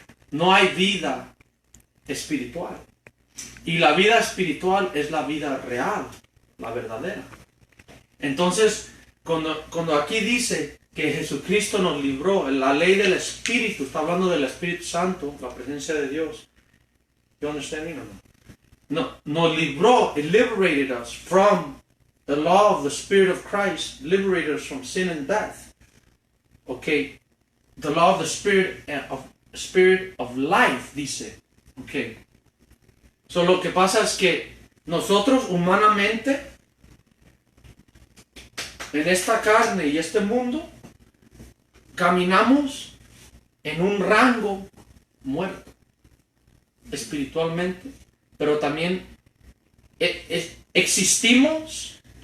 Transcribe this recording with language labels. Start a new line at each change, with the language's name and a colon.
Spanish: No hay vida espiritual. Y la vida espiritual es la vida real, la verdadera. Entonces, cuando aquí dice que Jesucristo nos libró, la ley del Espíritu, está hablando del Espíritu Santo, la presencia de Dios.
English: You understand me or no?
Spanish: No, nos libró,
English: it liberated us from the law of the Spirit of Christ, liberated us from sin and death. Okay, the law of the Spirit of life,
Spanish: dice.
English: Okay.
Spanish: So, lo que pasa es que nosotros humanamente, en esta carne y este mundo, caminamos en un rango muerto, espiritualmente, pero también existimos